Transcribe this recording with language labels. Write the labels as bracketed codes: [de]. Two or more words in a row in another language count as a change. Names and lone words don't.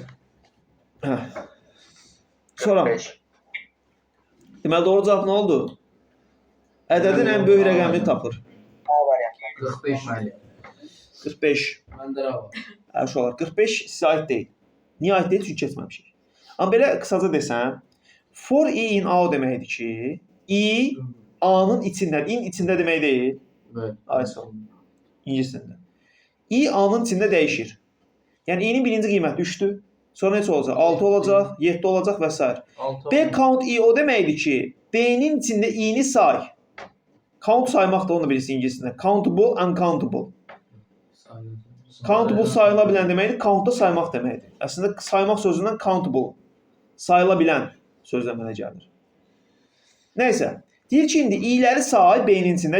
[az] Hə. Sonra. Deməli, doğru cavab nə oldu? Ədədin ən böyük rəqəmini tapır. 45 məli. 45. Məndə nə var? Uşaqlar, 45 sizə aid deyil. Niyə aid deyil? Çünki keçməmişik. Amma belə qısaca desəm, [en] for i in a [az] o deməkdir ki, i a-nın içindədir. In içində demək deyil. Aysa. İngiliscəsində. I a-nın içində dəyişir. Yəni i-nin birinci qiyməti 3-dür. Sonra neçə olacaq? 6 olacaq, 7 olacaq və s. B count i o deməkdir ki, B-nin içində i-ni say. Count saymaq da onu bilirsin ingiliscəsində. [en] Countable, uncountable. [az] Countable sayıla bilən deməkdir, count da saymaq deməkdir. Əslində saymaq sözündən countable, sayıla bilən söz əmələ gəlir. Nəysə, deyir ki, indi i-ləri say B-nin içində.